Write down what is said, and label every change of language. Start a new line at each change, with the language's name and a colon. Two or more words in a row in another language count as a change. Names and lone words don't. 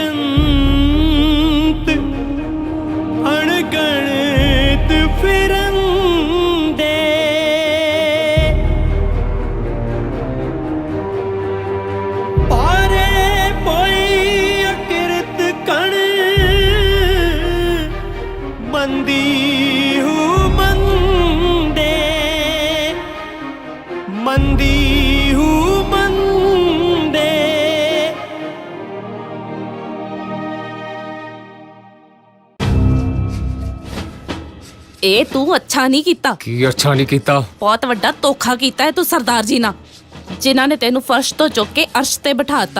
Punjabi: ਜੰਤ ਅਣਗਣਿਤ ਫਿਰੰਦੇ, ਪਾਰੇ ਪੋਈ ਅਕਿਰਤ ਕਣ ਮੰਦੀ ਹੂੰ ਮੰਦੇ, ਮੰਦੀ ਹੂੰ ਇਹ ਤੂੰ ਅੱਛਾ ਨਹੀਂ ਕੀਤਾ। ਕੀ ਅੱਛਾ ਨਹੀਂ ਕੀਤਾ? ਬਹੁਤ ਵੱਡਾ ਧੋਖਾ ਕੀਤਾ ਹੈ ਤੂੰ ਸਰਦਾਰ ਜੀ ਨਾਲ, ਜਿਨ੍ਹਾਂ ਨੇ ਤੈਨੂੰ ਫਰਸ਼ ਤੋਂ ਚੁੱਕ ਕੇ ਅਰਸ਼ ਤੇ ਬਿਠਾਤਾ।